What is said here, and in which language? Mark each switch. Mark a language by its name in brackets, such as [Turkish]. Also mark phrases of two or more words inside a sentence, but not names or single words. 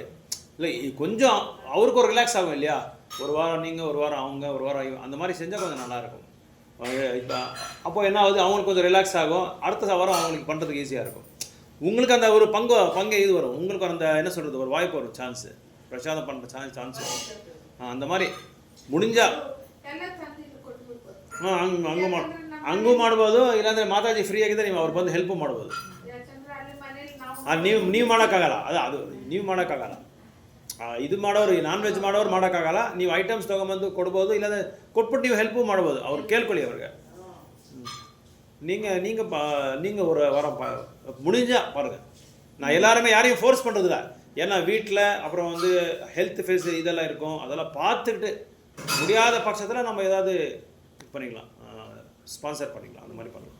[Tamil] இல்லை கொஞ்சம் அவருக்கு ஒரு ரிலாக்ஸ் ஆகும் இல்லையா? ஒரு வாரம் நீங்கள், ஒரு வாரம் அவங்க, ஒரு வாரம் அந்த மாதிரி செஞ்சால் கொஞ்சம் நல்லாயிருக்கும். இப்போ அப்போ என்ன ஆகுது, அவங்களுக்கு கொஞ்சம் ரிலாக்ஸ் ஆகும். அடுத்த வாரம் அவங்களுக்கு பண்ணுறதுக்கு ஈஸியாக இருக்கும். உங்களுக்கு அந்த ஒரு பங்கு இது வரும். உங்களுக்கு அந்த என்ன சொல்கிறது, ஒரு வாய்ப்பு வரும், சான்ஸு பிரசாதம் பண்ணுற சான்ஸ் வரும். அந்த மாதிரி முடிஞ்சால் [Kannada] ಹಂಗೂ ಮಾಡ್ಬೋದು. ಇಲ್ಲಾಂದರೆ ಮಾತಾಜಿ ಫ್ರೀ ಆಗಿದ್ದರೆ ನೀವು ಅವ್ರು ಬಂದು ಹೆಲ್ಪ್ ಮಾಡ್ಬೋದು. ಅದು ನೀವು ಮಾಡೋಕ್ಕಾಗಲ್ಲ. ಅದು ನೀವು ಮಾಡೋಕ್ಕಾಗಲ್ಲ. ಇದು ಮಾಡೋರು, [English] non veg [Kannada] ಮಾಡೋರು ಮಾಡೋಕ್ಕಾಗಲ್ಲ. ನೀವು ಐಟಮ್ಸ್ ತೊಗೊಂಬಂದು ಕೊಡ್ಬೋದು, ಇಲ್ಲಾಂದರೆ ಕೊಟ್ಬಿಟ್ಟು ನೀವು ಹೆಲ್ಪು ಮಾಡ್ಬೋದು. ಅವ್ರು ಕೇಳ್ಕೊಳ್ಳಿ ಅವ್ರಿಗೆ. [Tamil] நீங்கள் ஒரு வாரம் முடிஞ்சா பாருங்கள். நான் எல்லாருமே யாரையும் ஃபோர்ஸ் பண்ணுறதில்ல. ஏன்னா வீட்டில் அப்புறம் வந்து ஹெல்த் ஃபேஸ் இதெல்லாம் இருக்கும். அதெல்லாம் பார்த்துக்கிட்டு முடியாத பட்சத்தில் நம்ம ஏதாவது பண்ணிக்கலாம், ஸ்பான்சர் பண்ணிக்கலாம், அந்த மாதிரி பண்ணலாம்.